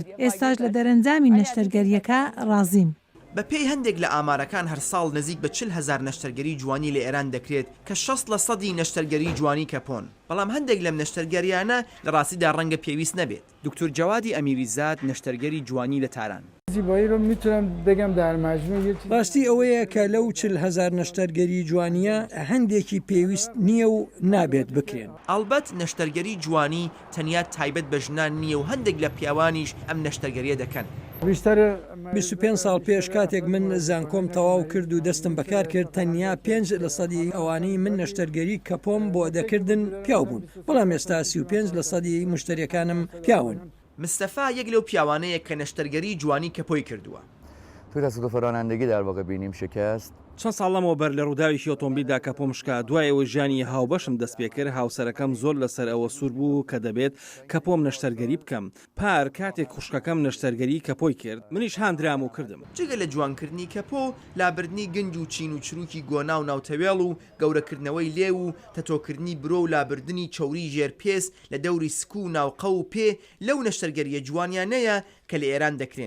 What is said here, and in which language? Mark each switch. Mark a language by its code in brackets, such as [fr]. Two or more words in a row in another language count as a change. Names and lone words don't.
[ckb] ئێستاش لە دەرەنجامی نەشتەرگەریەکە ڕازیم. بە پێی هەندێک لە ئامارەکان هەر ساڵ نزیک بە 40,000 نەشتەرگەری جوانی لە ئێران دەکرێت کە 60% نەشتەرگەری جوانی کەپۆن. بەڵام هەندێک لەم نەشتەرگەریانە لە ڕاستیدا ڕەنگە پێویست نەبێت. دکتور جەوادی ئەمیریزاد نەشتەرگەری جوانی لە تاران. [fa] زیبایی رو میتونم بگم در مجموع [ckb] ڕاستی ئەوەیە کە لەو 40,000 نەشتەرگەری جوانیە هەندێکی پێویست نییە و نابێت بکرێن. ئەلبەت نەشتەرگەری جوانی تەنیا تایبەت بە ژنان نییە و هەندێک لە پیاوانیش ئەم نەشتەرگەریە دەکەن. 25 ساڵ پێش کاتێک من زانکۆم تەواو کرد و دەستم بەکار کرد تەنیا 5% ئەوانەی من نەشتەرگەری کەپۆم بۆ دەکردن پیاو بوون، بەڵام ئێستا 35% مشتریەکانم پیاون. مستەفا یەک لەو پیاوانەیە کە نەشتەرگەری جوانی کەپۆی کردووە. [fa] توی تصادف رانندگی در واقع بینیم شکست. [ckb] چەند ساڵەمەوە بەر لە ڕووداوێکی ئۆتۆمبیلدا کەپۆم شکا، دوایەوە ژیانی هاوبەشم دەست پێ کرد، هاوسەرەکەم زۆر لەسەر ئەوە سوور بوو کە دەبێت کەپۆم نەشتەرگەری بکەم. پار کاتێک خوشکەکەم نەشتەرگەری کەپۆی کرد، منیش هاندرام و کردم. جگە لە جوانکردنی کەپۆ، لابردنی گنج و چین و چروکی گۆنا و ناوتەوێڵ و گەورەکردنەوەی لێ و تەتۆکردنی برۆ و لابردنی چۆری ژێرپێس لە دەوری سکو و ناوقە و پێ لەو نەشتەرگەریە جوانیانەیە کە لە ئێران دەکرێن.